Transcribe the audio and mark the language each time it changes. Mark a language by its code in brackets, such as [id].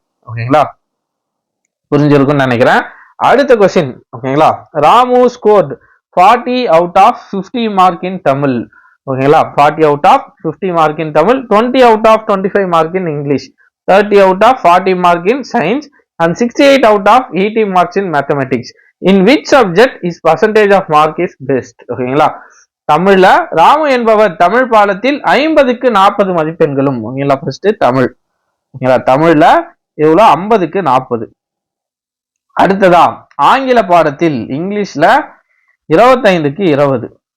[ta] ஓகேங்களா, புரிஞ்சிருக்கும்னு நினைக்கிறேன். அடுத்த கொஸ்டின். [en] ஓகேங்களா, Ramu scored 40 out of 50 mark in Tamil. ஓகேங்களா, 40 out of 50 mark in Tamil, 20 out of 25 mark in English, 30 out of 40 mark in science and 68 out of 80 marks in mathematics. In which subject is percentage of mark is best? [ta] ஓகேங்களா, தமிழ்ல ராமு என்பவர் தமிழ் பாடத்தில் 50க்கு 40 மதிப்பெண்களும். ஓகேங்களா, first Tamil. ஓகேங்களா, தமிழ்ல எவ்வளோ? 50க்கு 40. அடுத்ததா ஆங்கில பாடத்தில் இங்கிலீஷ்ல 25க்கு 20.